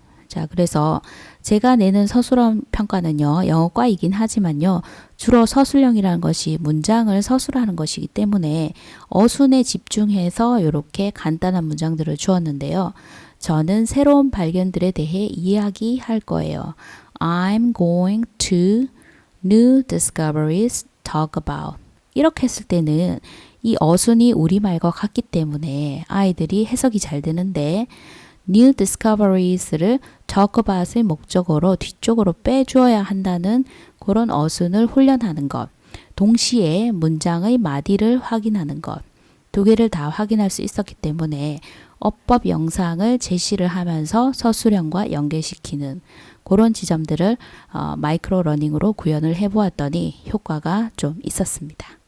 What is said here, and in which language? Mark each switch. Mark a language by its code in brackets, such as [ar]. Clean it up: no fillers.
[ko] 자, 그래서 제가 내는 서술형 평가는요, 영어과이긴 하지만요, 주로 서술형이라는 것이 문장을 서술하는 것이기 때문에 어순에 집중해서 이렇게 간단한 문장들을 주었는데요. 저는 새로운 발견들에 대해 이야기할 거예요. [en] I'm going to new discoveries talk about. [ko] 이렇게 했을 때는 이 어순이 우리말과 같기 때문에 아이들이 해석이 잘 되는데 new discoveries를 talk about의 목적어로 뒤쪽으로 빼주어야 한다는 그런 어순을 훈련하는 것, 동시에 문장의 마디를 확인하는 것, 두 개를 다 확인할 수 있었기 때문에 어법 영상을 제시를 하면서 서술형과 연계시키는 그런 지점들을 마이크로 러닝으로 구현을 해보았더니 효과가 좀 있었습니다.